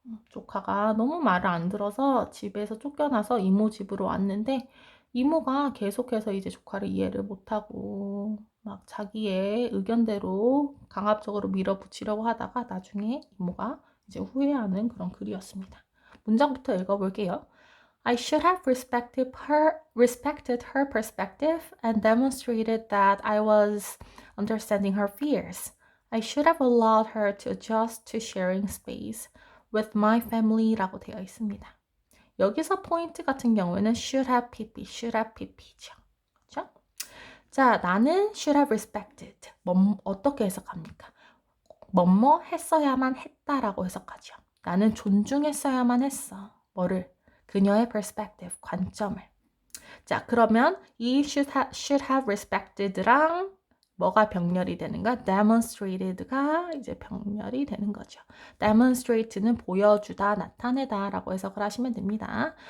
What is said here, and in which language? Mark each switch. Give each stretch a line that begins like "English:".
Korean: 조카가 너무 말을 안 들어서 집에서 쫓겨나서 이모 집으로 왔는데 이모가 계속해서 이제 조카를 이해를 못하고 막 자기의 의견대로 강압적으로 밀어붙이려고 하다가 나중에 이모가 이제 후회하는 그런 글이었습니다. 문장부터 읽어볼게요.
English: I should have respected her perspective and demonstrated that I was understanding her fears. I should have allowed her to adjust to sharing space with my family
Korean: 라고 되어 있습니다. 여기서 포인트 같은 경우에는 should have pp죠. 그렇죠? 자, 나는
English: should have respected.
Korean: 어떻게 해석합니까? 뭐뭐 했어야만 했다라고 해석하죠. 나는 존중했어야만 했어. 뭐를? 그녀의 perspective, 관점을. 자, 그러면 이 should have respected랑 뭐가 병렬이 되는가? demonstrated가 이제 병렬이 되는 거죠. demonstrate는 보여주다, 나타내다 라고 해석을 하시면 됩니다.